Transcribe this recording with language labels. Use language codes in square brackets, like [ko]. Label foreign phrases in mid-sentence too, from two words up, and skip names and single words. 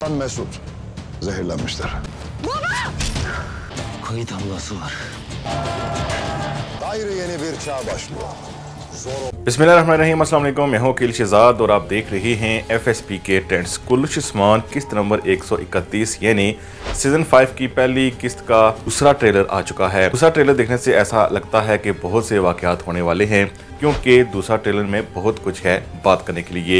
[tr] Sultan Mesut, zehirlenmişler. Baba! Kayıt ablası var. Gayrı yeni bir çağ başlıyor. [ar] بسم الله الرحمن الرحيم، السلام عليكم. [hi] मैं हूं अकील शहजाद और आप देख रहे हैं FSP के ट्रेंड्स। कुल्लुश उस्मान किस्त नंबर 131 यानी सीजन 5 की पहली किस्त का दूसरा ट्रेलर आ चुका है। दूसरा ट्रेलर देखने से ऐसा लगता है कि बहुत से वाकयात होने वाले हैं, क्योंकि दूसरा ट्रेलर में बहुत कुछ है बात करने के लिए।